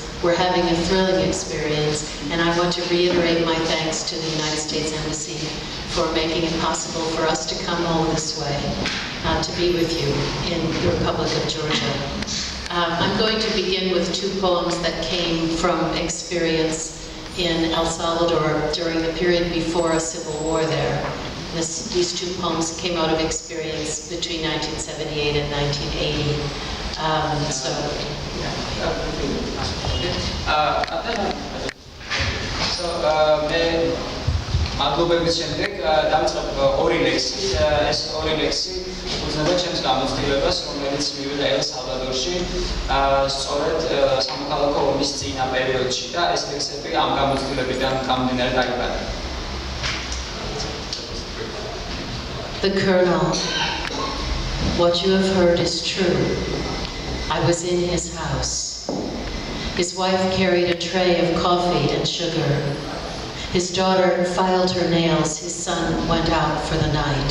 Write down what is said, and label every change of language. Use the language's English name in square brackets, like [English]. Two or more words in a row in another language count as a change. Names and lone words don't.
[English] We're having a thrilling experience, and I want to reiterate my thanks to the United States Embassy for making it possible for us to come all this way to be with you in the Republic of Georgia. I'm going to begin with two poems that came from experience in El Salvador during the period before a civil war there. These two poems came out of experience between 1978 and 1980. [Georgian] მადლობების შემდეგ დავიწყებ ორი ლექსი. ეს ორი ლექსი უძღვნება ჩემს გამოცდილებას, რომელიც მივიღე ელ სალვადორში, სწორედ სამოქალაქო ომის წინა პერიოდში და ეს ლექსები ამ გამოცდილებიდან გამომდინარე დაიბადა. [English] The Colonel, what you have heard is true. I was in his house. His wife carried a tray of coffee and sugar. His daughter filed her nails. His son went out for the night.